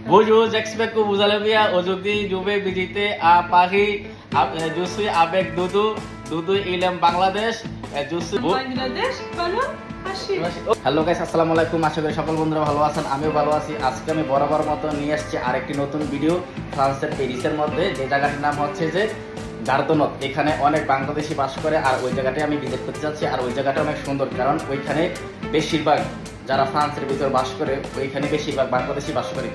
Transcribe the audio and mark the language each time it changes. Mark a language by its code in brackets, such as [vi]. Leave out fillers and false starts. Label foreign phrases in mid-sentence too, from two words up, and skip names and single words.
[fr] Bonjour, j'expect que vous allez bien. Aujourd'hui, je vais visiter à Paris. Je suis avec Doudou. Doudou, il aime Bangladesh. Je suis [bn] বাংলাদেশ ভালো হাসি। হ্যালো গাইস, আসসালামু আলাইকুম। আশা করি সকল বন্ধুরা ভালো আছেন, আমিও ভালো আছি। আজকে আমি বরাবর মতো নিয়ে এসেছি আরেকটি নতুন ভিডিও ফ্রান্সের প্যারিসের মধ্যে, যে জায়গাটির নাম হচ্ছে যে গার্দনত। এখানে অনেক বাংলাদেশি বাস করে, আর ওই জায়গাটায় আমি ভিজিট করতে যাচ্ছি। আর ওই জায়গাটা অনেক সুন্দর, কারণ ওইখানে বেশিরভাগ যারা ফ্রান্সের ভিতর বাস করে ওইখানে বেশিরভাগ বাংলাদেশি বাস করে।